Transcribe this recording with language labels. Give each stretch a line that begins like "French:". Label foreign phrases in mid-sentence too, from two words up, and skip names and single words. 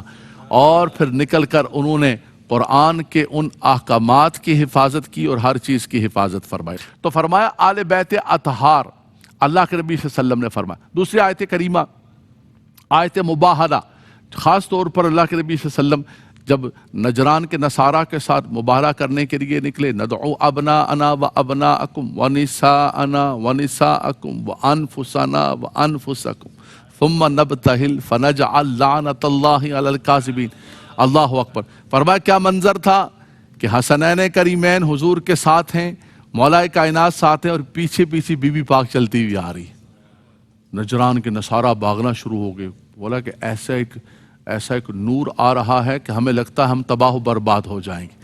Urdu: اور پھر نکل کر انہوں نے قرآن کے ان احکامات کی حفاظت کی اور ہر چیز کی حفاظت فرمائی۔ تو فرمایا آل بیت اطہار، اللہ کے نبی
Arabic: صلی اللہ علیہ وسلم
Urdu: نے فرمایا۔ دوسری آیت کریمہ، آیت مباہلہ، خاص طور پر اللہ کے نبی
Arabic: صلی اللہ علیہ وسلم
Urdu: جب نجران کے نصارہ کے ساتھ مباہلہ کرنے کے لیے نکلے،
Arabic: ندعو ابناءنا و ابناءکم و نساءنا و نساءکم و انفسنا و انفسکم ثم نبتہل فنجعل لعنت اللہ علی الکاذبین۔ اللہ اکبر۔
Urdu: فرمایا کیا منظر تھا کہ حسنین کریمین حضور کے ساتھ ہیں، مولا کائنات ساتھ ہیں، اور پیچھے پیچھے بی بی پاک چلتی ہوئی آ رہی۔ نجران کے نصارہ بھاگنا شروع ہو گئے، بولا کہ ایسا ایک نور آ رہا ہے کہ ہمیں لگتا ہے ہم تباہ و برباد ہو جائیں گے۔